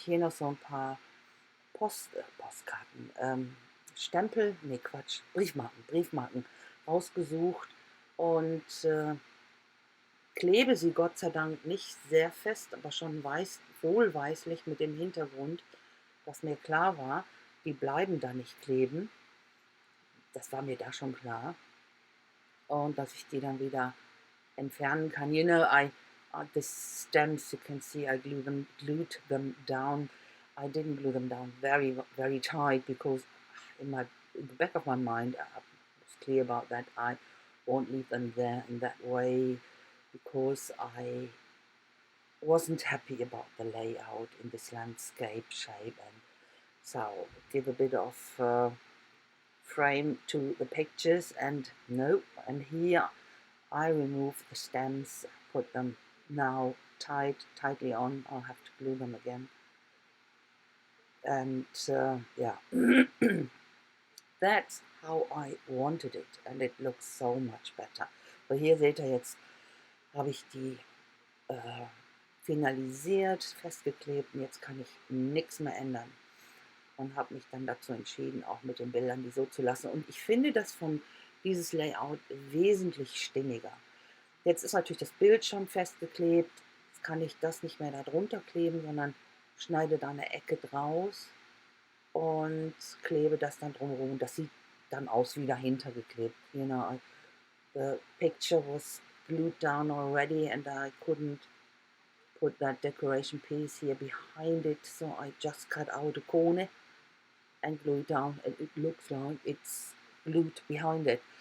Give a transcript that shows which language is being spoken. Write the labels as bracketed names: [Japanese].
[German] Hier noch so ein paar Postkarten, Stempel, nee Quatsch, Briefmarken rausgesucht und klebe sie Gott sei Dank nicht sehr fest, aber schon wohlweislich mit dem Hintergrund, dass mir klar war, die bleiben da nicht kleben. Das war mir da schon klar. Und dass ich die dann wieder entfernen kann. [English] The stems, you can see I glued them down. I didn't glue them down very, very tight, because in the back of my mind I was clear about that. I won't leave them there in that way, because I wasn't happy about the layout in this landscape shape, and so give a bit of frame to the pictures. And here I remove the stems, put them now tightly on. I'll have to glue them again, and yeah. That's how I wanted it, and it looks so much better. [German] So hier seht ihr jetzt, habe ich die finalisiert, festgeklebt, und jetzt kann ich nichts mehr ändern. Und habe mich dann dazu entschieden, auch mit den Bildern die so zu lassen. Und ich finde dieses Layout wesentlich stimmiger. Jetzt ist natürlich das Bild schon festgeklebt. Jetzt kann ich das nicht mehr darunter kleben, sondern schneide da eine Ecke draus und klebe das dann drumherum. Das sieht dann aus wie dahinter geklebt. [English] The picture was glued down already, and I couldn't put that decoration piece here behind it, so I just cut out a corner and glue it down, and it looks like it's glued behind it.